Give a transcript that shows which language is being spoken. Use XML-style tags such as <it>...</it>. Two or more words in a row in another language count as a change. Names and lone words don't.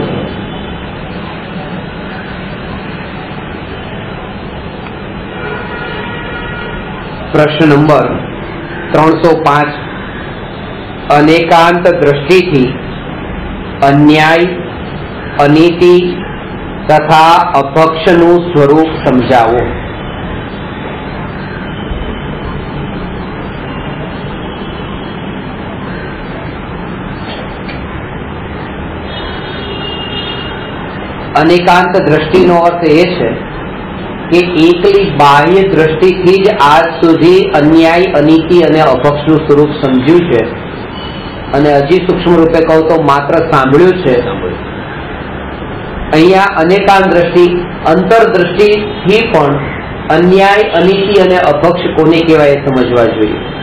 <gu>પ્રશ્ન નંબર 305 અનેકાંત દૃષ્ટિથી અન્યાય અનીતિ તથા अपक्षનું સ્વરૂપ સમજાવો। અનેકાંત દૃષ્ટિનો અર્થ એ છે કે એકલી બાહ્ય દ્રષ્ટિથી જ આજ સુધી અન્યાય અનીતિ અને અપક્ષનું સ્વરૂપ સમજ્યું છે અને હજી સૂક્ષ્મ રૂપે કહું તો માત્ર સાંભળ્યું છે। અહીંયા અનેકાંત દ્રષ્ટિ અંતરદ્રષ્ટિથી પણ અન્યાય અનીતિ અને અપક્ષ કોને કહેવાય સમજવા જોઈએ।</gu>